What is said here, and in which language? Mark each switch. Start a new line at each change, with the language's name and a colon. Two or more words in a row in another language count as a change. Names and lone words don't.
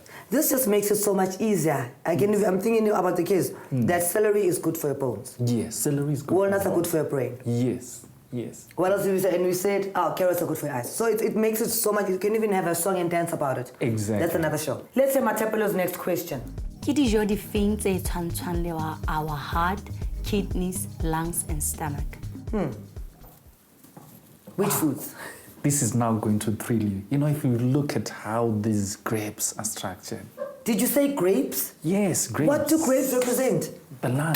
English: This just makes it so much easier. Again, if I'm thinking about the kids, that celery is good for your bones. Yes, celery is good. Walnuts are good for your brain. Yes, yes. What else did we say? And we said, carrots are good for your eyes. So it makes it so much, you can even have a song and dance about it. Exactly. That's another show. Let's say Mmathapelo's next question.
Southern Sotho: Ke dijo di feng tse tshwantshwang le
English: our heart, kidneys, lungs and stomach? Which foods? This is now going to thrill you. You know, if you look at how these grapes are structured. Did you say grapes? Yes, grapes. What do grapes represent? The lungs.